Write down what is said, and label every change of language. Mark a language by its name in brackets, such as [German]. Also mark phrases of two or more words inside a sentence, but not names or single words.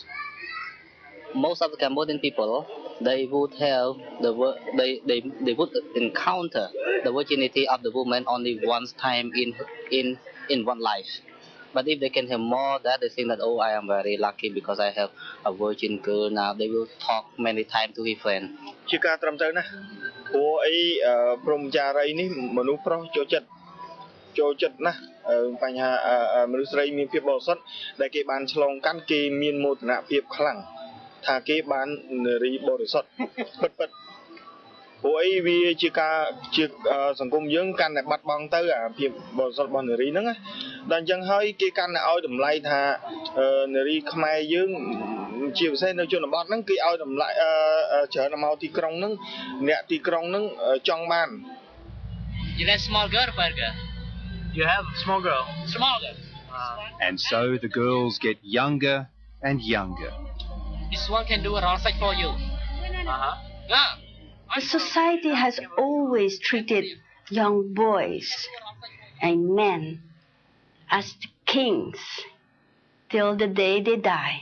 [English] Most of the Cambodian people, they would have they would encounter the virginity of the woman only once time in one life. But if they can have more that, they think that, oh, I am very lucky because I have a virgin girl now. They will talk many times to his friend. [Khmer] ជាការត្រឹមត្រូវណាស់ព្រោះអីព្រមចារីនេះមនុស្សប្រុសចូលចិត្តណាស់បញ្ហាមនុស្សស្រីមានភាពបរិសុ ទ្ធដែលគេបានឆ្លងកាន់គេមានមោទនភាពខ្លាំងថាគេបាននារីបរិសុទ្ធពិតព្រោះអីវាជាការជាសង្គមយើងកាន់តែបាត់បង់ទៅអាភាពបរិសុទ្ធរបស់នារីហ្នឹងណាដល់អញ្ចឹងហើយគេកាន់តែឲ្យតម្លៃថានារីខ្មែរយើងជាពិសេសនៅជនបទហ្នឹងគេឲ្យតម្លៃច្រើនមកទីក្រុងហ្នឹងអ្នកទីក្រុងហ្នឹងចង់បាន [English] You have small girl, burger. You have small girl. Small girl. And so the girls get younger and younger. This one can do a round side for you. Yeah. The society has always treated young boys and men as the kings till the day they die.